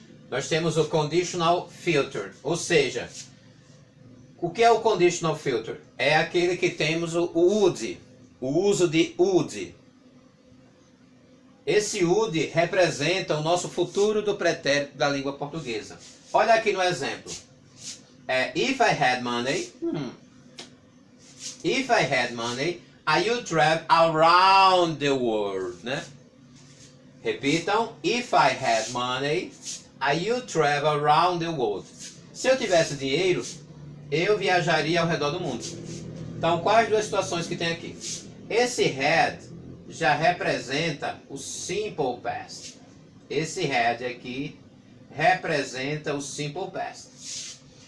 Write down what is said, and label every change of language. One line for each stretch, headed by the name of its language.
Portuguese: Nós temos o conditional filter, ou seja, o que é o conditional filter? É aquele que temos o would, o uso de would. Esse would representa o nosso futuro do pretérito da língua portuguesa. Olha aqui no exemplo.
English: If I had money, if I had money, I would travel around the world,
Portuguese: né? Repitam,
English: if I had money, I would travel around the world.
Portuguese: Se eu tivesse dinheiro, eu viajaria ao redor do mundo. Então, quais duas situações que tem aqui? Esse had já representa o simple past. Esse had aqui representa o simple past.